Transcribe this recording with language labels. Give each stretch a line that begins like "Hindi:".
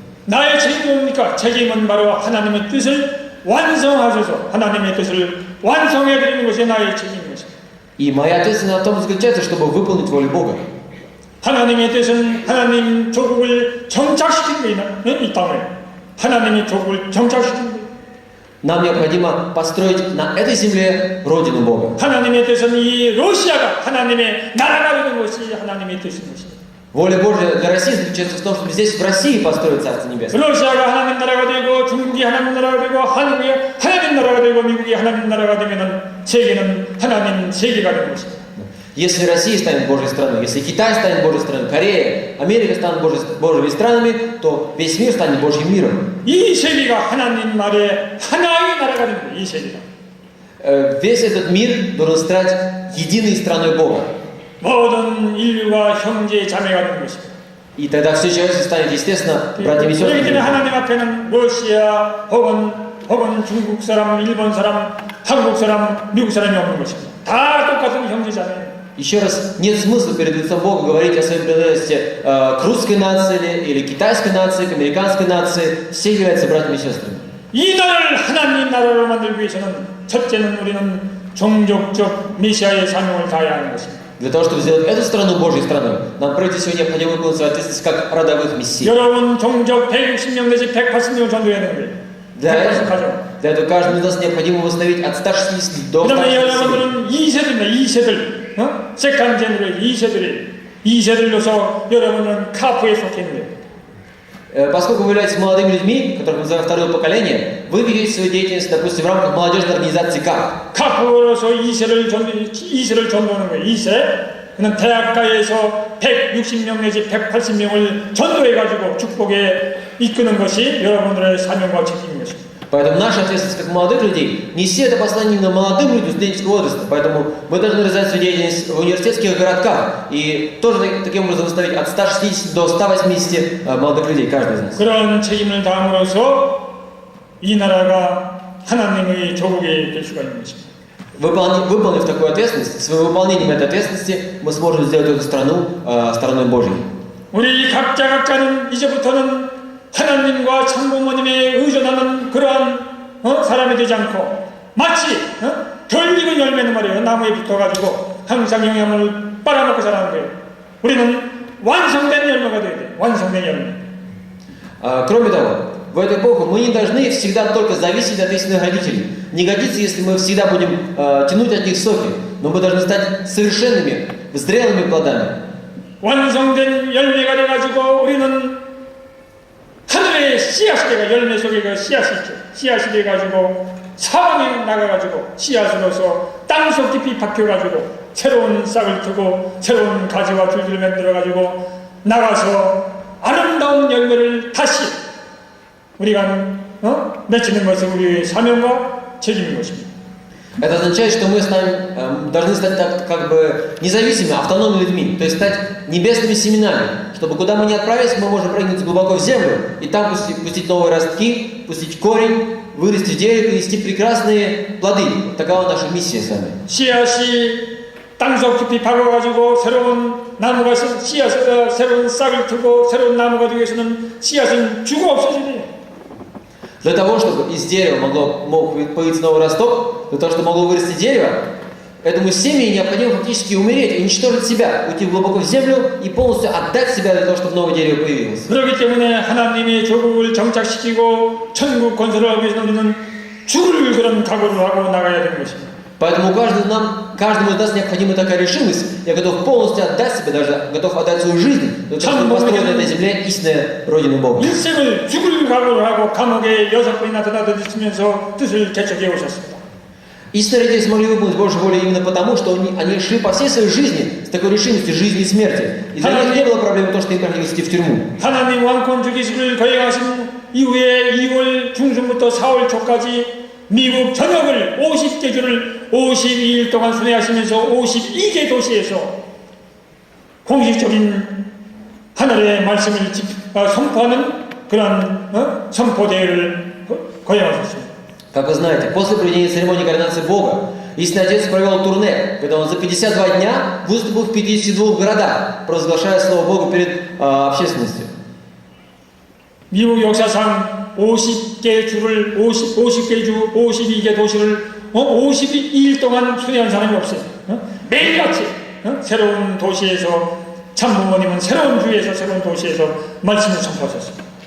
Korean: 나의 책임은 뭡니까? 책임은 바로 하나님의 뜻을 완성하셔서 하나님의 뜻을 완성해 드리는 것이 나의 책임인 것입니다.
Russian: И моя ответственность в том заключается, чтобы выполнить волю Бога.
Korean: 하나님의 뜻은 하나님 조국을 정착시키는 게 이 땅에 하나님이 조국을 정착시키는 게
Russian: Нам необходимо построить на этой земле родину Бога.
Korean: 하나님의 뜻은 이 러시아가 하나님의 나라가 되는 것이 하나님의 뜻인 것입니다.
Russian: Воля Божья для России заключается в том, чтобы здесь в России построить Царство Небесное.
Korean: 러시아가 하나님 나라가 되고 중국이 하나님 나라가 되고 한국이 하나님 나라가 되고 미국이 하나님 나라가 되면은 세계는 하나님 세계가 되는 것입니다.
Russian: Если Россия станет Божьей страной, если Китай станет Божьей страной, Корея, Америка станут Божьими странами, то весь мир станет Божьим миром.
Korean: 이 세계가 하나님 말의 하나의 나라가 되는 거예요. 이 세계가.
Russian: Весь этот мир должен стать единой страной Бога.
Korean: 모든 인류가 형제 자매가 되는 것입니다.
Russian: И тогда все человечество станет, естественно, братьями и
Korean: 그렇기 때문에
Russian: сестрами.
Korean: 하나님 앞에는 러시아 혹은 중국 사람, 일본 사람, 한국 사람, 미국 사람이 없는 것입니다. 다 똑같은 형제 자매예요.
Russian: Еще раз, нет смысла перед лицом Бога говорить о своей принадлежности к русской нации или китайской нации, к американской нации. Все являются братьями и сестрами.
Korean: 이 나라를 하나님 나라로 만들기 위해서는 첫째는 우리는 종족적 메시아의 사명을 다해야 하는 것입니다.
Russian: Для того, чтобы сделать эту страну Божьей страной, нам прежде всего необходимо выполнить свою ответственность как родовых мессий.
Korean: 여러분 종족 160명 내지 180명을 전도해야 되는 거예요. 180 가정.
Russian: Для этого каждому из нас необходимо восстановить от 160 до
Korean: 그러면
Russian: 160 семей.
Korean: 여러분들은 2세들입니다. 2세들.
English: 세컨 제너레이션
Korean: 2세들로서 여러분은 카프에 속해 있는 거예요.
Russian: Поскольку вы являетесь молодыми людьми, которых мы называем второе поколение, вы ведете свою деятельность, допустим, в рамках молодежной организации КАП.
Korean: 카프로서 2세를 전도하는 거예요. 2세. 그는 대학가에서 160명 내지 180명을 전도해가지고 축복에 이끄는 것이 여러분들의 사명과 책임인 것입니다.
Russian: Поэтому наша ответственность как молодых людей нести это послание именно молодым людям студенческого возраста. Поэтому мы должны развивать свою деятельность в университетских городках и тоже таким образом выставить от 160 до 180 молодых людей, каждый из нас.
Korean: 그런 책임을 다함으로써 이 나라가 하나님의 조국이 될 수가 있는 것입니다.
Russian: Выполнив такую ответственность, своим выполнением этой ответственности мы сможем сделать эту страну страной Божьей.
Korean: 우리 각자는 이제부터는 하나님과 참부모님에 의존하는 그러한 사람이 되지 않고 마치 덜 익은 열매는 말이에요. 나무에 붙어가지고 항상 영양을 빨아먹고 자라는 거예요. 우리는 완성된 열매가 돼야 돼요. 완성된 열매.
Russian: Кроме того, в эту эпоху мы не должны всегда только зависеть от истинных родителей. Не годится, если мы всегда будем тянуть от них соки, но мы должны стать совершенными, зрелыми плодами.
Korean: 완성된 열매가 돼가지고 우리는 하늘의 씨앗이 돼가 열매 속에 그 씨앗이 있죠. 씨앗이 돼가지고 사방에 나가가지고 씨앗으로서 땅속 깊이 박혀가지고 새로운 싹을 트고 새로운 가지와 줄기를 만들어가지고 나가서 아름다운 열매를 다시 우리가 맺히는 것은 우리의 사명과 책임인 것입니다.
Russian: Это означает, что мы должны стать как бы независимыми, автономными людьми, то есть стать небесными семенами, чтобы куда мы ни отправились, мы можем прыгнуть глубоко в землю и там пустить новые ростки, пустить корень, вырасти в дерево и нести прекрасные плоды. Такова наша миссия с вами.
Korean: 씨앗이 땅속 깊이 박아가지고 새로운 나무가 씨앗에서 새로운 싹을 트고 새로운 나무가 되기 위해서는 씨앗은 죽어 없어져야 돼요.
Russian: Для того, чтобы из дерева мог появиться новый росток, для того, чтобы могло вырасти дерево, этому семени необходимо фактически умереть, уничтожить себя, уйти глубоко в землю и полностью отдать себя для того, чтобы новое дерево появилось.
Korean: 그렇기 때문에 하나님의 조국을 정착시키고 천국 건설을 하기 위해서 우리는 죽을 그런 각오를 하고 나가야 되는 것입니다.
Russian: Поэтому каждому из нас необходима такая решимость. Я готов полностью отдать себя, даже готов отдать свою жизнь, для того, чтобы построить на этой земле истинная Родина Бога.
Korean: 일생을 죽을 각오를 하고 감옥에 6번이나 드나들으시면서 뜻을 개척해 오셨습니다.
Russian: Истинные родители смогли выполнить Божью волю именно потому, что они шли по всей своей жизни с такой решимостью жизни и смерти. И для них не было проблем то, что им приходилось идти в тюрьму.
Korean: 하나님 왕권 주기식을 거행하신 이후에 2월 중순부터 4월 초까지 미국 전역을 50개 주를 52일 동안 순회하시면서 52개 도시에서 공식적인 하늘의 말씀을 선포하는 그런 선포대회를 거행하셨습니다.
Russian: Как вы знаете, после проведения церемонии коронации Бога, Истинный Отец провел турне, когда он за 52 дня выступил в 52 городах, провозглашая Слово Бога перед общественностью.
Korean: 미국 역사상 50개 주를 50개 주 52개 도시를 52일 동안 순회한 사람이 없어요. 매일같이 새로운 도시에서 참부모님은 새로운 주에서 새로운 도시에서 말씀을 선포하셨습니다.